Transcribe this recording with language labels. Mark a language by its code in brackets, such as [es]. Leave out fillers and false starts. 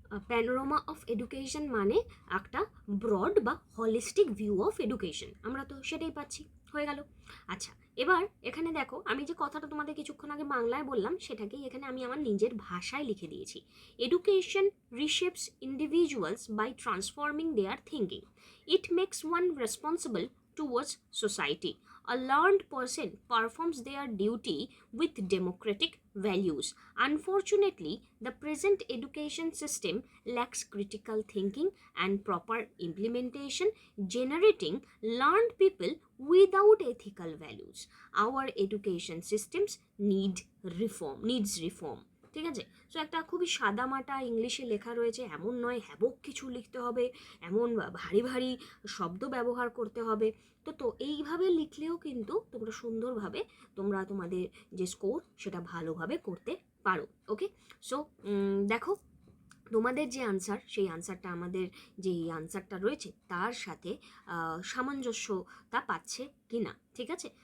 [bn] Panorama of education মানে একটা broad বা হলিস্টিক ভিউ অফ এডুকেশন, আমরা তো সেটাই পাচ্ছি, হয়ে গেল। আচ্ছা, এবার এখানে দেখো, আমি যে কথাটা তোমাদের কিছুক্ষণ আগে বাংলায় বললাম, সেটাকেই এখানে আমি আমার নিজের ভাষায় লিখে দিয়েছি। [en] Education reshapes individuals by transforming their thinking. It makes one responsible towards society. A learned person performs their duty with democratic values. Unfortunately, the present education system lacks critical thinking and proper implementation, generating learned people without ethical values. Our education systems needs reform. [bn] ঠিক আছে? So একটা খুবই সাদামাটা ইংলিশে লেখা রয়েছে, এমন নয় হ্যাবক কিছু লিখতে হবে, এমন ভারী শব্দ ব্যবহার করতে হবে। তো এইভাবে লিখলেও কিন্তু তোমরা সুন্দরভাবে তোমরা তোমাদের যে স্কোর সেটা ভালোভাবে করতে পারো। ওকে, সো দেখো তোমাদের যে আনসার, সেই আনসারটা আমাদের যে আনসারটা রয়েছে তার সাথে সামঞ্জস্যতা পাচ্ছে কি না, ঠিক আছে?